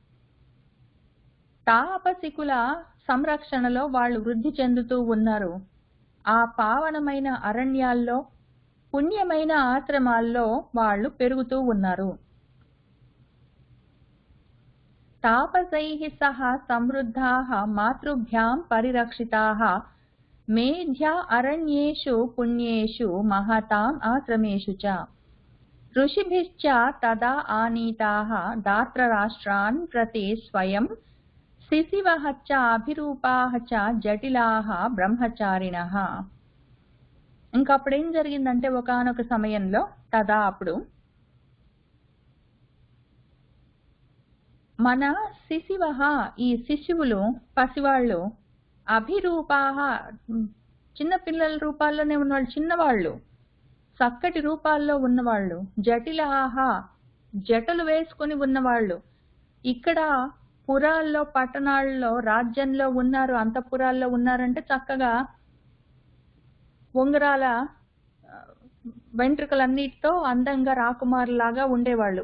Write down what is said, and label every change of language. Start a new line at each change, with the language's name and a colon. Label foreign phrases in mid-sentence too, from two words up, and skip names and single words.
Telugu: తాపసికుల సంరక్షణలో వాళ్ళు వృద్ధి చెందుతూ ఉన్నారు. ఆ పావనమైన అరణ్యాల్లో, పుణ్యమైన ఆశ్రమాల్లో వాళ్ళు పెరుగుతూ ఉన్నారు.
Sanskrit: तापसैः सह समृद्धाः मातृभ्यां परिरक्षिताः मेध्या अरण्येषु पुण्येषु महताम् आश्रमेषु च ऋषिभिश्च तदा आनीताः दात्रराष्ट्रान् प्रति स्वयं शिशिवः च अभिरूपाः च जटिलाः ब्रह्मचारिणः.
Telugu: ఇంకా అప్పుడు ఏం జరిగిందంటే ఒకానొక సమయంలో తదా అప్పుడు మన శిశివః ఈ శిశువులు పసివాళ్ళు అభిరూపాః చిన్న పిల్లల రూపాల్లోనే ఉన్నవాళ్ళు చిన్నవాళ్ళు చక్కటి రూపాల్లో ఉన్నవాళ్ళు జటిలాః జటలు వేసుకొని ఉన్నవాళ్ళు ఇక్కడ పురాల్లో పట్టణాల్లో రాజ్యంలో ఉన్నారు అంతఃపురాల్లో ఉన్నారంటే చక్కగా ఉంగరాల వెంట్రుకలన్నిటితో అందంగా రాకుమారులాగా ఉండేవాళ్ళు.